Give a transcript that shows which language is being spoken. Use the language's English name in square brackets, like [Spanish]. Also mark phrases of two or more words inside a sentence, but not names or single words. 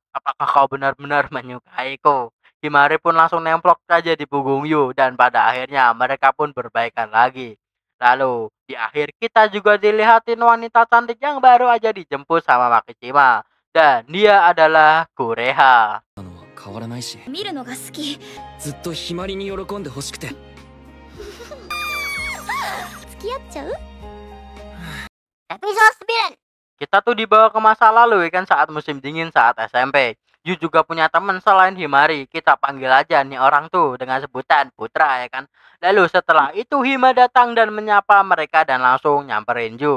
[Indonesian] Apakah kau benar-benar menyukaiku? Himari pun langsung nemplok saja di punggung Yu dan pada akhirnya mereka pun berbaikan lagi. Lalu di akhir kita juga dilihatin wanita cantik yang baru aja dijemput sama Makishima dan dia adalah Kureha. [Japanese] 変わらないし見るのが好き。ずっとひまりに喜んでほしくて。付き合っちゃう？ [Indonesian] Episode 9. Kita tuh dibawa ke masa lalu ya kan saat musim dingin saat SMP. Yu juga punya teman selain Himari. Kita panggil aja nih orang tuh dengan sebutan Putra ya kan. Lalu setelah itu Hima datang dan menyapa mereka dan langsung nyamperin Yu.